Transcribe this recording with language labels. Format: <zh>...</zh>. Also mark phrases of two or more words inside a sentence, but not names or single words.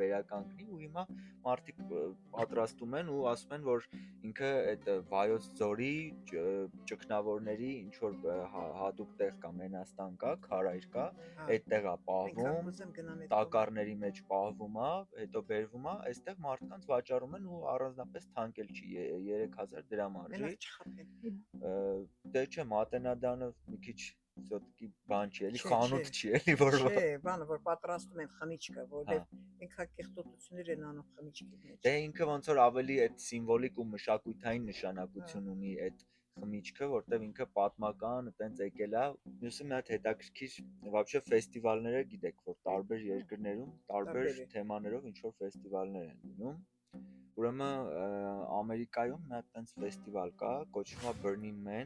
<hy>վերականգնի ու հիմա մարդիկ պատրաստում են ու ասում են որ ինքը այդ Վայոց ձորի ճգնավորների ինչ որ հատուկ տեղ կա, Մենաստան կա, քարայր կա, այդտեղ է պահվում, տակառների մեջ պահվում է, հետո բերվում է, այստեղ մարդկանց վաճառում են ու առանձնապես թանկ չի 3000 դրամ արժի։ Դե չէ, Մատենադարանը մի քիչ все-таки բան չի, էլի խանութ չի, էլի որ չէ, բանը որ պատրաստում են խմիչքը, որովհետև ինքա կեղտոտություններ են անում խմիչքի մեջ։ Դե ինքը ոնց որ ավելի այդ սիմվոլիկ ու մշակութային նշանակություն ունի այդ խմիչքը, որտեղ ինքը պատմական այտենց եկել է։ Մյուսը մի հատ հետաքրքիր, вообще ֆեստիվալները գիտեք, որ տարբեր երկրներում տարբեր թեմաներով ինչ որ ֆեստիվալներ են լինում։ Ուրեմն Ամերիկայում մի հատ այտենց ֆեստիվալ կա, կոչվում է Burning Man։</hy>